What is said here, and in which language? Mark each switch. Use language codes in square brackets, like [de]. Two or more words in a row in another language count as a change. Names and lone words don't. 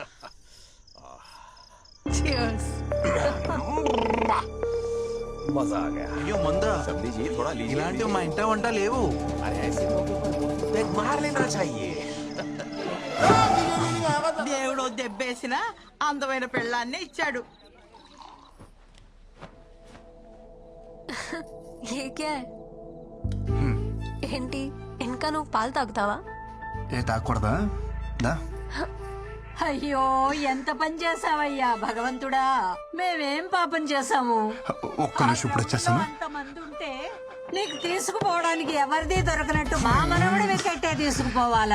[en] Cheers. [hi] मजा आ गया। [te] అయ్యో మందా, [hi] सब लीजिए, थोड़ा लीजिए। [te] ఇలాంటివి మా ఇంట వంట లేవు. [hi] अरे ऐसे मौके पर एक मार लेना चाहिए [te] దేవుడు దెబ్బేసిన అందమైన పెళ్ళాన్ని ఇచ్చాడు. [hi] ये क्या है [te] ఏంటి ఇంకా నువ్వు పాలు తాగుతావా? ఏ తాగకూడదా? దా. అయ్యో ఎంత పని చేసావయ్యా భగవంతుడా, మేమేం పాపం చేసాము? ఒక్క నిమిషం ఇప్పుడు వచ్చేస్తాను. అంతమంది ఉంటే నీకు తీసుకుపోవడానికి ఎవరిది దొరకనట్టు మా మనవడి వికెట్టే తీసుకుపోవాలా